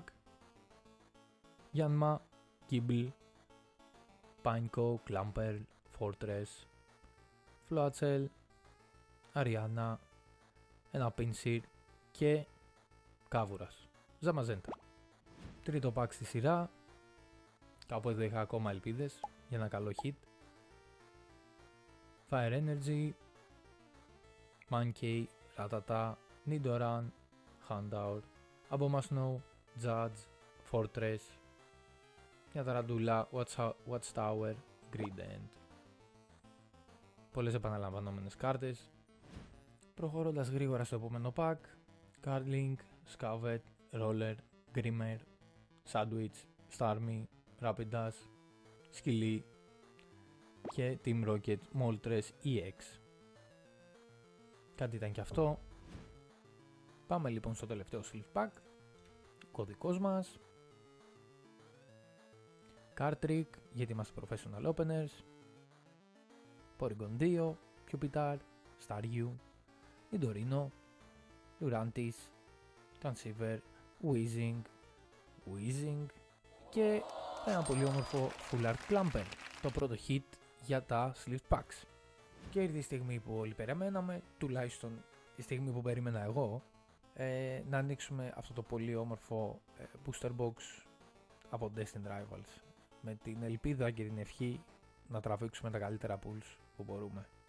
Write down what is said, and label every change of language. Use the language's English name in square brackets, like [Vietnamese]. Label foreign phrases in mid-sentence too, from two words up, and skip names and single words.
[Greek] Yanma, Kibble, Pineco, Clamperl, Fortress, Floatzel, Ariana, ένα Pinsir και Κάβουρας, Zamazenta. Τρίτο pack στη σειρά. Κάπου εδώ είχα ακόμα ελπίδες για ένα καλό hit. Fire Energy, Mankey, Rattata, Nidoran, Houndour, Abomasnow, Judge, Fortress, μια ταραντούλα, Watchtower, Grident. Πολλές επαναλαμβανόμενες κάρτες. Προχωρώντας γρήγορα στο επόμενο pack, Cardlink, Scavet, Roller, Grimmer, Sandwich, Starmie, Rapidash, Σκυλί και Team Rocket Moltres EX. Κάτι ήταν και αυτό. Πάμε λοιπόν στο τελευταίο [English] sleeve pack. [Greek] Κωδικός μας. Card Trick, γιατί είμαστε [English] professional openers. [Greek] Porygon 2, Pupitar, Staryu, Nidorino, Lurantis, Transceiver, Weezing και ένα πολύ όμορφο [English] Full Art [Greek] Clamperl, το πρώτο hit για τα [English] sleeve packs. [Greek] Και ήρθε η στιγμή που όλοι περιμέναμε, τουλάχιστον η στιγμή που περίμενα εγώ, να ανοίξουμε αυτό το πολύ όμορφο [English] booster box [Greek] από Destined Rivals, με την ελπίδα και την ευχή να τραβήξουμε τα καλύτερα pulls που μπορούμε.